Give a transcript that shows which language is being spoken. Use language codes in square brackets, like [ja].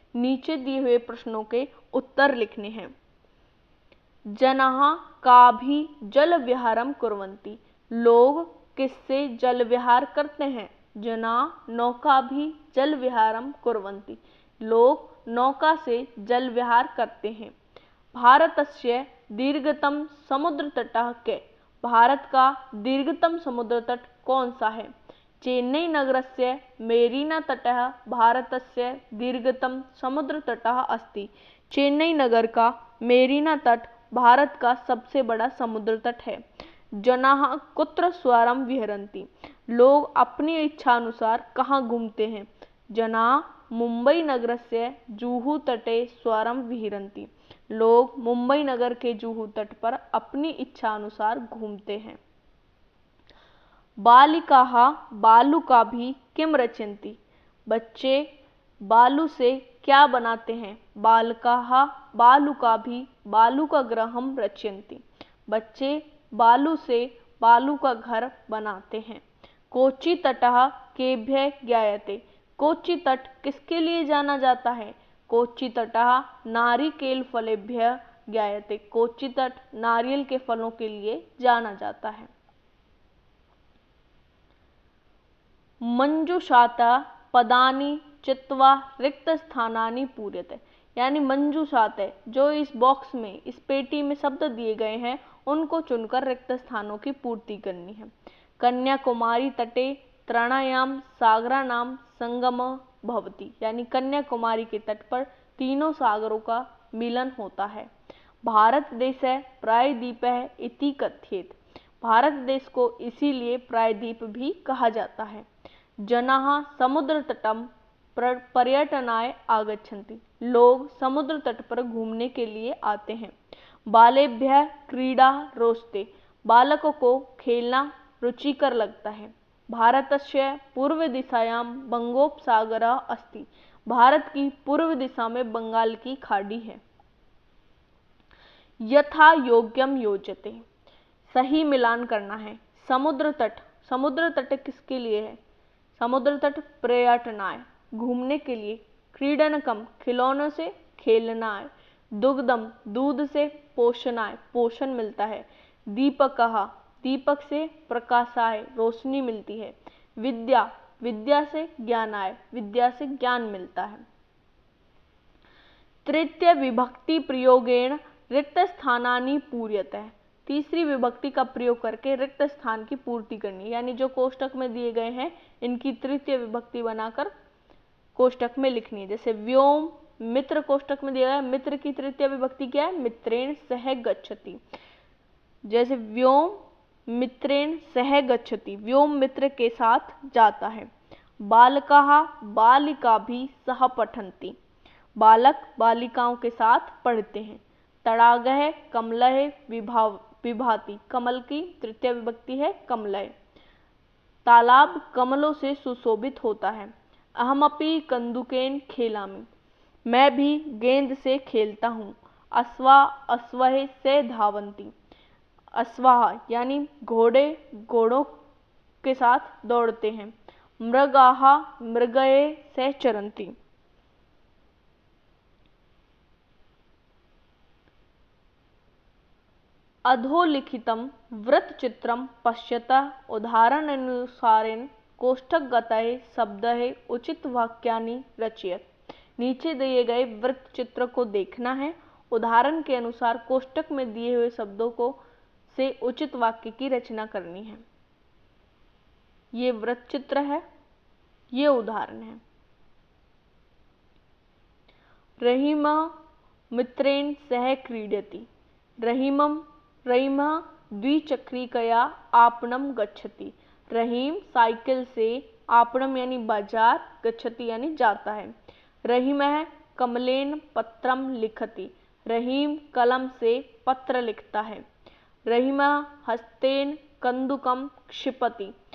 [hi] नीचे दिए हुए प्रश्नों के उत्तर लिखने हैं। [sa] जनाः काभि जल विहारम कुर्वन्ति [hi] लोग किससे जल विहार करते हैं। [sa] जना नौका भी जल विहारम कुर्वन्ति [hi] लोग नौका से जल विहार करते हैं। [sa] भारतस्य दीर्घतम समुद्र तटः के [hi] भारत का दीर्घतम समुद्र तट कौन सा है। [sa] चेन्नई नगरस्य मेरीना तटः भारतस्य दीर्घतम समुद्र तटः अस्ति। [hi] चेन्नई नगर का मेरीना तट भारत का सबसे बड़ा समुद्र तट है। [sa] जनाः कुत्र स्वरम विहरन्ति [hi] लोग अपनी इच्छानुसार कहाँ घूमते हैं? [sa] जना मुंबई नगरस्य जुहू तटे स्वरम विहरन्ति। [hi] लोग मुंबई नगर के जुहू तट पर अपनी इच्छानुसार घूमते हैं। [sa] बालिकाः बालुकाभिः किं रचयन्ति। [hi] बच्चे बालू से क्या बनाते हैं? [sa] बालकाः बालुकाभिः बालुकागृहं रचयन्ति। [hi] बच्चे बालू से बालू का घर बनाते हैं। [sa] कोची तटः केभ्यः ज्ञायते। [hi] कोची तट किसके लिए जाना जाता है? [sa] कोची तटः नारिकेलफलेभ्यः ज्ञायते। [hi] कोची तट नारियल के फलों के लिए जाना जाता है। [sa] मंजूषाता पदानि चित्वा रिक्त स्थानानि पूर्यते। [hi] यानी मंजूषात है, जो इस बॉक्स में, इस पेटी में शब्द दिए गए हैं उनको चुनकर रिक्त स्थानों की पूर्ति करनी है। [sa] कन्याकुमारी तटे त्रयाणां सागराणां संगमः भवति। [hi] यानी कन्याकुमारी के तट पर तीनों सागरों का मिलन होता है। [sa] भारत देशः प्रायद्वीपः इति कथ्येत। [hi] भारत देश को इसीलिए प्रायद्वीप भी कहा जाता है। [sa] जनाः समुद्र तटं पर्यटनाय आगच्छन्ति। [hi] लोग समुद्र तट पर घूमने के लिए आते हैं। [sa] बालेभ्यः क्रीडा रोचते। [hi] बालकों को खेलना रुचिकर लगता है। [sa] भारतस्य पूर्व दिशायां बंगोपसागरः अस्ति। [hi] भारत की पूर्व दिशा में बंगाल की खाड़ी है। [sa] यथा योग्यम योजते। [hi] सही मिलान करना है। समुद्र तट किसके लिए है? समुद्र तट [sa] पर्यटनाय [hi] घूमने के लिए। [sa] क्रीडनकम [hi] खिलौनों से खेलना है। [sa] दुग्धम [hi] दूध से [sa] पोषणाय [hi] पोषण मिलता है। [sa] दीपकः [hi] दीपक से [sa] प्रकाशाय [hi] रोशनी मिलती है। विद्या से [sa] ज्ञानाय [hi] विद्या से ज्ञान मिलता है। [sa] तृतीय विभक्ति प्रयोगेण रिक्त स्थानानि पूर्यते। [hi] तीसरी विभक्ति का प्रयोग करके रिक्त स्थान की पूर्ति करनी। यानी जो कोष्टक में दिए गए हैं इनकी तृतीय विभक्ति बनाकर कोष्टक में लिखनी है। जैसे व्योम मित्र कोष्टक में दिया गया, मित्र की तृतीय विभक्ति क्या है? [sa] मित्रेण सह गच्छति। [hi] जैसे [sa] व्योम मित्रेण सह गच्छति, [hi] व्योम मित्र के साथ जाता है। [sa] बालकाः बालिकाभिः सह पठन्ति। [hi] बालक बालिकाओं के साथ पढ़ते हैं। [sa] तडागः कमलः विभाति। [hi] कमल की तृतीय विभक्ति है [sa] कमलः। [hi] तालाब कमलों से सुशोभित होता है। [sa] अहमपि कन्दुकेन खेलामि। [hi] मैं भी गेंद से खेलता हूँ। [sa] अश्वा अश्वः से धावन्ति। [hi] अश्वाः यानी घोड़े घोड़ों के साथ दौड़ते हैं। [sa] मृगाः मृगये से चरन्ति। अधोलिखितं वृत्तचित्रं पश्यतः उदाहरणानुसारेण कोष्ठकगतः शब्दैः उचित वाक्यानि रचयेत्। [hi] नीचे दिए गए वृत्त चित्र को देखना है। उदाहरण के अनुसार कोष्ठक में दिए हुए शब्दों को से उचित वाक्य की रचना करनी है। ये वृत्त चित्र है, ये उदाहरण है। [sa] रहीमः मित्रेण सह क्रीडति। रहीमः द्विचक्रिकया आपणं गच्छति। [hi] रहीम साइकिल से [sa] आपणम [hi] यानी बाजार, [sa] गच्छति [hi] यानी जाता है। [sa] रहीमः कमलेन पत्रम लिखति। [hi] रहीम कलम से पत्र लिखता है। [sa] रहीमः हस्तेन कंदुकम क्षिपति।